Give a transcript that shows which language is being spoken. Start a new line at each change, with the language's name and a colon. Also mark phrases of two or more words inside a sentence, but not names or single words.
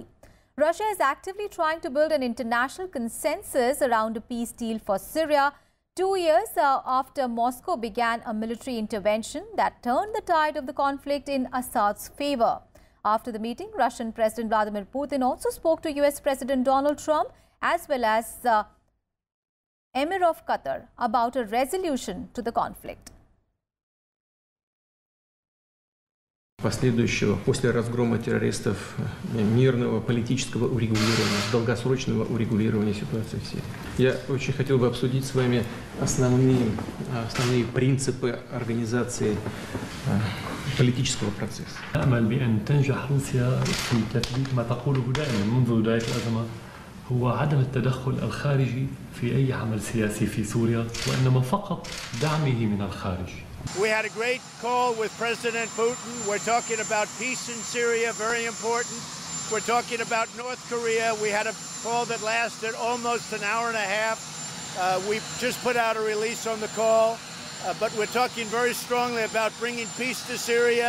English: Russia is actively trying to build an international consensus around a peace deal for Syria 2 years after Moscow began a military intervention that turned the tide of the conflict in Assad's favor. After the meeting, Russian President Vladimir Putin also spoke to US President Donald Trump as well as Emir of Qatar about a resolution to the conflict.
Russian: Последующего после разгрома террористов мирного политического урегулирования, долгосрочного урегулирования ситуации в Сирии. Я очень хотел бы обсудить с вами основные принципы организации политического процесса.
Arabic: أأمل بأن تنجح روسيا في تثبيت ما تقوله دائما منذ بداية الأزمة، هو عدم التدخل الخارجي في أي عمل سياسي في سوريا، وإنما فقط دعمه من الخارج.
English: We had a great call with President Putin. We're talking about peace in Syria, very important. We're talking about North Korea. We had a call that lasted almost an hour and a half. We just put out a release on the call, but we're talking very strongly about bringing peace to Syria.